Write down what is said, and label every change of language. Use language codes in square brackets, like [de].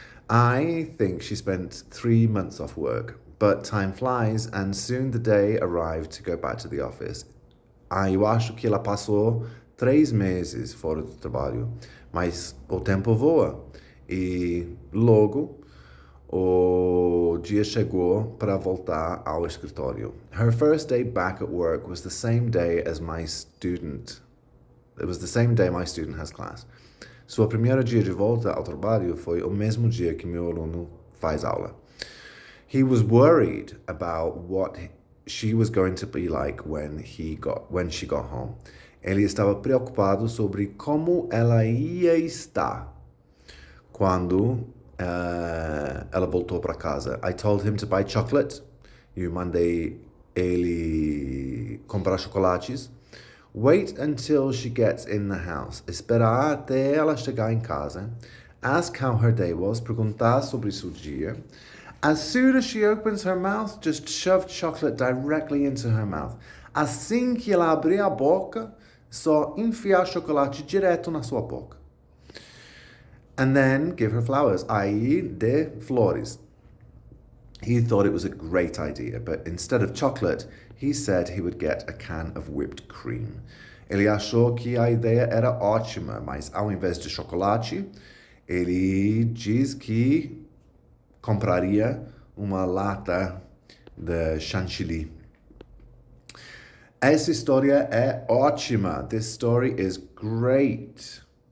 [en] I think she spent 3 months off work, but time flies and soon the day arrived to go back to the office. [pt] Eu acho que ela passou 3 meses fora do trabalho, mas o tempo voa e logo o dia chegou para voltar ao escritório. [en] Her first day back at work was the same day as my student. It was the same day my student has class. [pt] Sua primeira dia de volta ao trabalho foi o mesmo dia que meu aluno faz aula. [en] He was worried about what she was going to be like when she got home. [pt] Ele estava preocupado sobre como ela ia estar quando ela voltou para casa. [en] I told him to buy chocolate. [pt] Eu mandei ele comprar chocolates. [en] Wait until she gets in the house. [pt] Esperar até ela chegar em casa. [en] Ask how her day was. [pt] Perguntar sobre seu dia. [en] As soon as she opens her mouth, just shove chocolate directly into her mouth. [pt] Assim que ela abrir a boca, só enfiar chocolate direto na sua boca. [en] And then give her flowers, i.e. [pt] de flores. [en] He thought it was a great idea, but instead of chocolate, he said he would get a can of whipped cream. [pt] Ele achou que a ideia era ótima, mas ao invés de chocolate, ele diz que compraria uma lata de chantilly. Essa história é ótima. [en] This story is great.